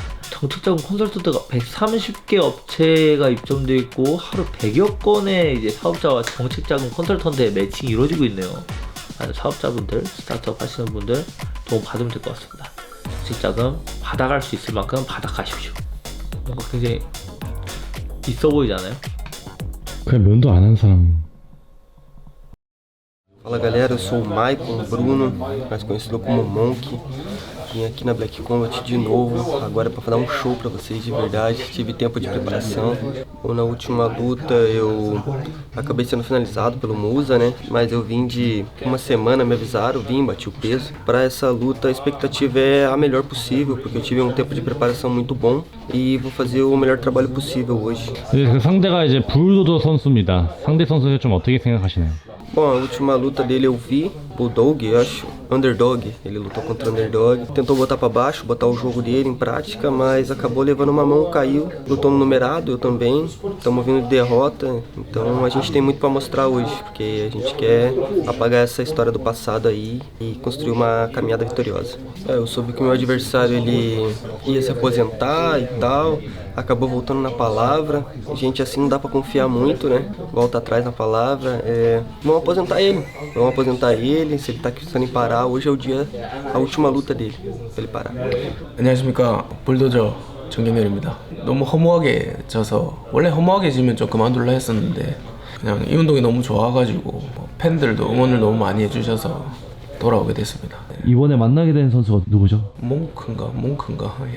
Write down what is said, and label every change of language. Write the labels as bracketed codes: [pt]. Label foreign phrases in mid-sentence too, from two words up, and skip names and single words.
[ko] 정책자금 컨설턴트가 130개 업체가 입점되어 있고 하루 100여 건의 이제 사업자와 정책자금 컨설턴트의 매칭이 이루어지고 있네요. 사업자분들, 스타트업 하시는 분들 도움 받으면 될 것 같습니다. 정책자금 받아갈 수 있을 만큼 받아가십시오. 뭔가 굉장히 있어 보이잖아요. 그냥 면도 안 한 사람. [pt] Fala galera, eu sou o Maicon Bruno, mais conhecido como Monk. Vim aqui na Black Combat de novo, agora para dar um show para vocês de verdade. Tive tempo de preparação. Na última luta eu acabei sendo finalizado pelo Musa, né? Mas eu vim de uma semana, me avisaram, vim, bati o peso. Para essa luta a expectativa é a melhor possível, porque eu tive um tempo de preparação muito bom e vou fazer o melhor trabalho possível hoje. [ko] 네, 그 상대가 이제 불도저 선수입니다. 상대 선수를 좀 어떻게 생각하시나요? [pt] Bom, a última luta dele eu vi, Bulldog, eu acho, Underdog, ele lutou contra o Underdog, tentou botar pra baixo, botar o jogo dele em prática, mas acabou levando uma mão, caiu, lutou no numerado, eu também, estamos vindo de derrota, então a gente tem muito pra mostrar hoje, porque a gente quer apagar essa história do passado aí e construir uma caminhada vitoriosa. Eu soube que o meu adversário ele ia se aposentar e tal, acabou voltando na palavra. Gente, assim não dá pra confiar muito, né? Volta atrás na palavra. Vamos aposentar ele. Vamos aposentar ele. Se ele tá pensando em parar, hoje é o dia, a última luta dele, pra ele parar. [ko] 안녕하십니까, 불도저 정경렬입니다. 너무 허무하게 져서, 원래 허무하게 지면 좀 그만둘라 했었는데 그냥 이 운동이 너무 좋아가지고 팬들도 응원을 너무 많이 해주셔서 돌아오게 됐습니다. 이번에 만나게 된 선수가 누구죠? 몽크인가 예.